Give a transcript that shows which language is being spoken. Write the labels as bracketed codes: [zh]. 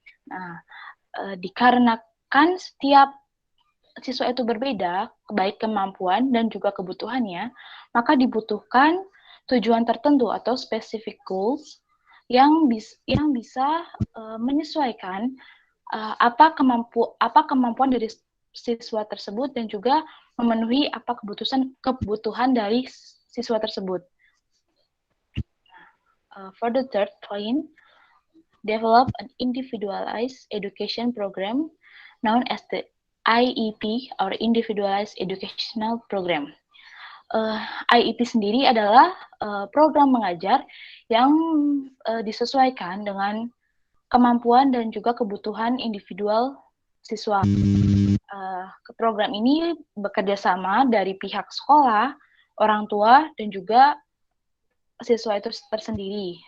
[id] Nah, dikarenakan setiap siswa itu berbeda, baik kemampuan dan juga kebutuhannya, maka dibutuhkan tujuan tertentu atau specific goals yang bisa menyesuaikan apa kemampuan dari siswa tersebut dan juga memenuhi apa kebutuhan dari siswa tersebut. [en] For the third point, develop an individualized education program known as the IEP or Individualized Educational Program. [id] IEP sendiri adalah program mengajar yang disesuaikan dengan kemampuan dan juga kebutuhan individual siswa. Program ini bekerja sama dari pihak sekolah, orang tua, dan juga siswa itu tersendiri.